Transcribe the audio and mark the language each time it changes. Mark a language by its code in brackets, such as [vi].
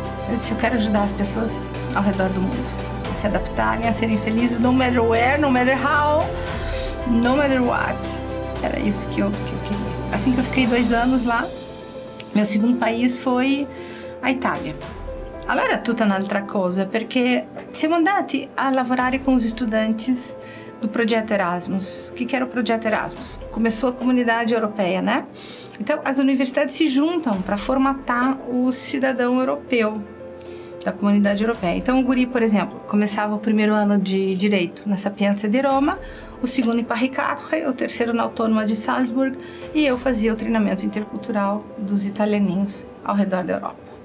[pt] Eu disse: eu quero ajudar as pessoas ao redor do mundo a se adaptarem, a serem felizes, [en] no matter where, no matter how, no matter what. [pt] Era isso que eu queria. Assim que eu fiquei 2 anos lá, meu segundo país foi a Itália. [it] Allora tutta un'altra cosa, perché siamo andati a lavorare [pt] com os estudantes do projeto Erasmus. O que era o projeto Erasmus? Começou a comunidade europeia, né? Então, as universidades se juntam para formatar o cidadão europeu da comunidade europeia. Então, o guri, por exemplo, começava o 1º ano de Direito na Sapienza di Roma, o 2º em Paris 4, o 3º na Autônoma de Salzburg, e eu fazia o treinamento intercultural dos italianinhos ao redor da Europa.